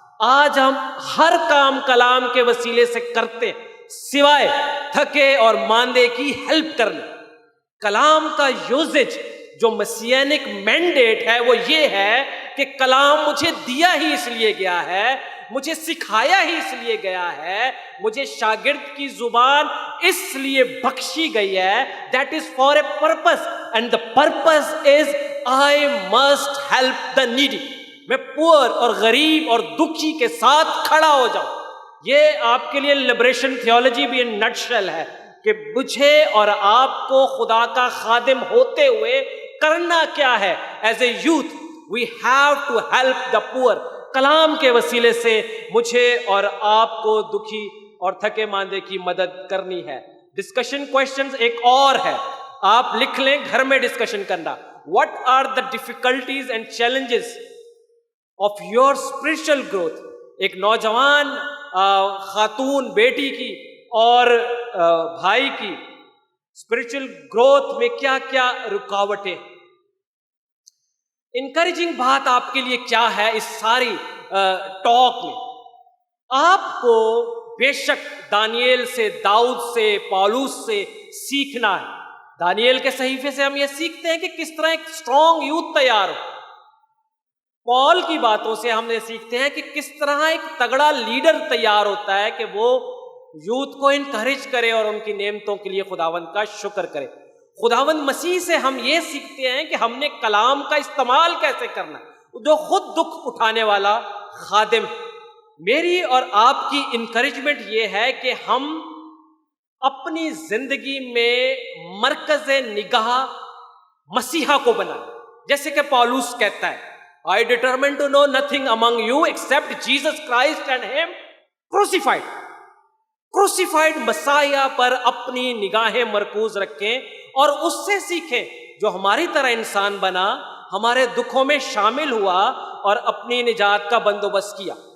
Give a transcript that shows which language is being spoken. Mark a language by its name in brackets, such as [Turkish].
[Urdu] آج ہم ہر کام کلام کے وسیلے سے کرتے ہیں سوائے تھکے اور ماندے کی ہیلپ کرنے. کلام کا یوزج جو مسیانک مینڈیٹ ہے وہ یہ ہے کہ کلام مجھے دیا ہی اس لیے گیا ہے، مجھے سکھایا ہی اس لیے گیا ہے، مجھے شاگرد کی زبان اس لیے بخشی گئی ہے. [English] That is for a purpose and the purpose is I must help the needy. [Urdu] میں پور اور غریب اور دکھی کے ساتھ کھڑا ہو جاؤں. یہ آپ کے لیے لبریشن تھیولوجی بھی [English] in nutshell [Urdu] ہے کہ مجھے اور آپ کو خدا کا خادم ہوتے ہوئے کرنا کیا ہے. [English] As a youth we have to help the poor. [Urdu] کلام کے وسیلے سے مجھے اور آپ کو دکھی اور تھکے ماندے کی مدد کرنی ہے. ڈسکشن کوشچنز ایک اور ہے، آپ لکھ لیں گھر میں ڈسکشن کرنا. [English] What are the difficulties and challenges of your spiritual growth. [Urdu] ایک نوجوان خاتون بیٹی کی اور بھائی کی اسپرچل گروتھ میں کیا کیا رکاوٹیں. انکریجنگ بات آپ کے لیے کیا ہے اس ساری ٹاک میں؟ آپ کو بے شک دانیل سے، داؤد سے، پالوس سے سیکھنا ہے. دانیل کے صحیفے سے ہم یہ سیکھتے ہیں کہ کس طرح ایک اسٹرانگ یوتھ تیار ہو. پال کی باتوں سے ہم یہ سیکھتے ہیں کہ کس طرح ایک تگڑا لیڈر تیار ہوتا ہے کہ وہ یوتھ کو انکریج کرے اور ان کی نعمتوں کے لیے خداوند کا شکر کرے. خداوند مسیح سے ہم یہ سیکھتے ہیں کہ ہم نے کلام کا استعمال کیسے کرنا ہے، جو خود دکھ اٹھانے والا خادم. میری اور آپ کی انکریجمنٹ یہ ہے کہ ہم اپنی زندگی میں مرکز نگاہ مسیحا کو بنائیں. جیسے کہ پالوس کہتا ہے [English] I determined to know nothing among you except Jesus Christ and Him crucified. [Urdu] Crucified مسیح پر اپنی نگاہیں مرکوز رکھیں اور اس سے سیکھیں جو ہماری طرح انسان بنا، ہمارے دکھوں میں شامل ہوا اور اپنی نجات کا بندوبست کیا.